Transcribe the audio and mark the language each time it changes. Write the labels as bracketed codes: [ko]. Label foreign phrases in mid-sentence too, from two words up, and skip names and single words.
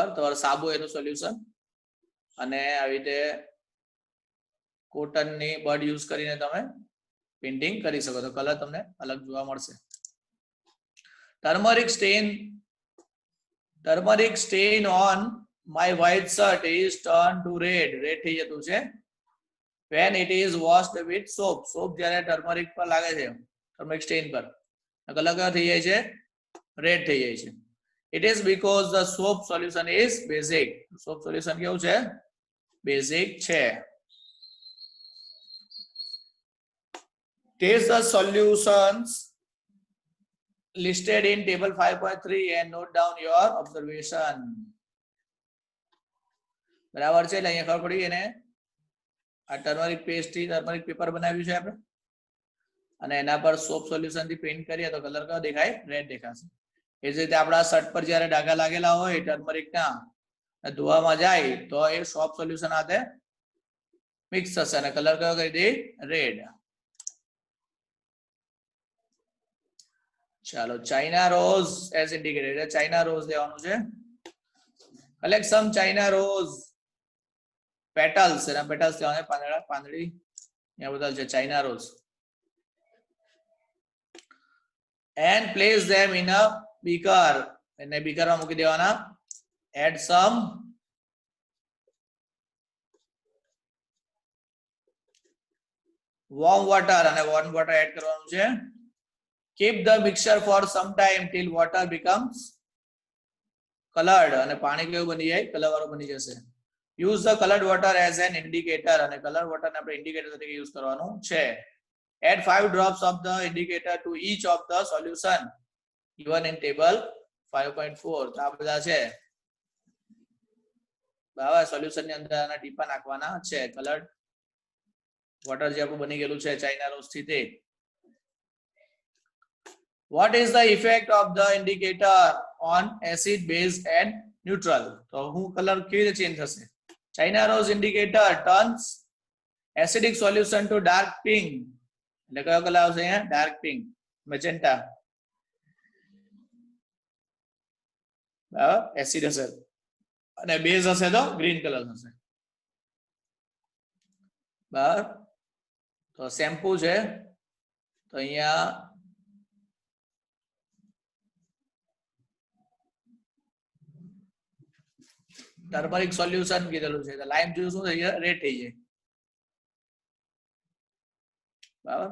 [gu] તમારું સાબુ એનું સોલ્યુશન અને આવી રીતે કોટનની બડ યુઝ કરીને તમે પેઇન્ટિંગ કરી શકો તો કલર તમને અલગ જોવા મળશે. [en] Turmeric stain on my white shirt is turn to red. [gu] રેડ થઈ જતું છે [en] when it is washed with soap. [gu] સોપ જ્યારે ટર્મરિક પર લાગે છે ટર્મરિક સ્ટેઇન પર કલર કયો થઈ જાય છે રેડ થઈ જાય છે. [en] It is because the soap solution is basic. Soap solution [gu] કેવું છે basic છે. [en] Test the solutions listed in table 5.3 and note down your observation. [gu] બરાબર છે. એટલે અહીંયા ખબર પડી એને આ ટર્મરિક પેસ્ટ થી ટર્મરિક પેપર બનાવ્યું છે આપણે અને એના પર સોપ સોલ્યુશન થી પેઇન્ટ કરીએ તો કલર કયો દેખાય રેડ દેખાશે. એ જ રીતે આપણા શર્ટ પર જ્યારે ડાઘા લાગેલા હોય ટર્મરિક ના ધોવામાં જાય તો એ સોપ સોલ્યુશન સાથે મિક્સ થશે અને કલર કયો કરી દે રેડ. ચાલો ચાઇના રોઝ [en] as indicated [gu] ચાઇના રોઝ લેવાનું છે. [en] collect some China rose petals [gu] એના પેટલ્સ લેવાના પાંદડી અહીંયા બધા છે ચાઇના રોઝ [en] and place them in a beaker. [gu] એને બીકરમાં મૂકી દેવાના. [en] add some warm water [gu] અને [en] warm water [gu] એડ કરવાનું છે. [en] keep the mixture for some time till water becomes colored [gu] અને પાણી કેવું બની જાય કલર વાળું બની જશે. [en] use the colored water as an indicator [gu] અને કલર વોટર ને આપણે ઇન્ડિકેટર તરીકે યુઝ કરવાનું છે. [en] add 5 drops of the indicator to each of the solution given in table 5.4. [gu] તો આ બધા છે બરાબર. સોલ્યુશન ની અંદર આના ટીપા નાખવાના છે. કલર્ડ વોટર જે આપણું બની ગયેલું છે ચાઇના રોઝ થી તે. [en] what is the effect of the indicator on acid base and neutral? [gu] તો હું કલર કેવી રીતે ચેન્જ થશે. [en] China rose indicator turns acidic solution to dark pink. [gu] એટલે કયો કલર આવશે અહીંયા ડાર્ક પિંક મેજેન્ટા બરાબર એસિડ હશે અને બેઝ હશે તો ગ્રીન કલર હશે બરાબર. તો શેમ્પુ છે તો અહીંયા ટર્મરિક સોલ્યુશન કીધેલું છે તો લાઈમ જ્યુસ શું થઈ જાય રેડ થઈ જાય બરાબર.